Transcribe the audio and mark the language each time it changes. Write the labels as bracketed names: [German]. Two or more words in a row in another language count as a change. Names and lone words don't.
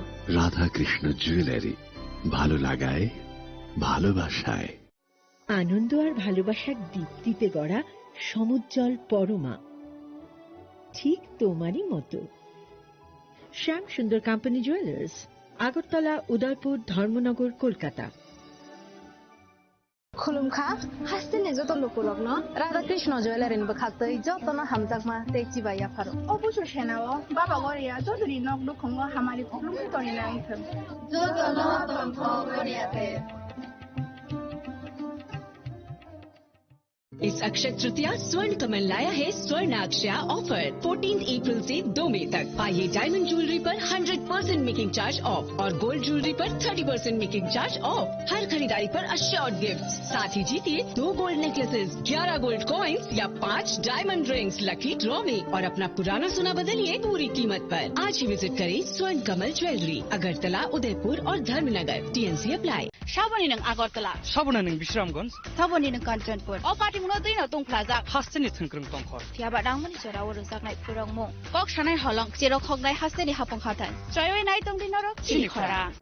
[Bangla] রাধাকৃষ্ণ জুয়েলারি, ভালো লাগায় ভালোবাসায়। আনন্দ আর ভালোবাসার দীপ্তিতে গড়া সমুজ্জ্বল পরমা, ঠিক তোমারই মতো। শ্যাম সুন্দর কোম্পানি জুয়েলার্স, আগরতলা, উদয়পুর, ধর্মনগর, কলকাতা। [Kok Borok] खुलुमखा हास्तेने जत लोकलक न राधाकृष्ण ज्वेलारिन बखातै जतन हामजाकमा तेची बाया फारो অবশ্য সেনাও বাবা গরিয়া যদি নক দুখঙ্গ হামারি খুলুম তনি নাই থম जतन तंथ गरियाते। [Hindi] इस अक्षय तृतीया स्वर्ण कमल लाया है स्वर्ण अक्षया ऑफर 14 अप्रैल से 2 मई तक। पाइए [English] diamond jewellery [Hindi] पर 100% [English] making charge off [Hindi] और [English] gold jewellery [Hindi] पर 30% [English] making charge off. [Hindi] हर खरीदारी पर [English] assured gift, [Hindi] साथ ही जीतिए 2 [English] gold necklaces, [Hindi] 11 [English] gold coins [Hindi] या 5 [English] diamond rings lucky draw [Hindi] में, और अपना पुराना सोना बदलिए पूरी कीमत पर। आज ही विजिट करें स्वर्ण कमल ज्वेलरी, अगरतला, उदयपुर और धर्मनगर। [English] TNC apply. [Kok Borok] साबनी नों आगरतला, साबना नों विश्रामगंज, साबनी नों कांचनपुर, ओ पार्टी मुनो दैनो दं प्लाजा, हास्तेनि थंख्रों तंखर, थियाबा दांमनि जराव रोजाकनाय फोरंमु, कक सानाय हलं, जेराव खगनाय हास्तेनि हापं खाथाय, जयवे नाय दं दिनरो चिनिखरा।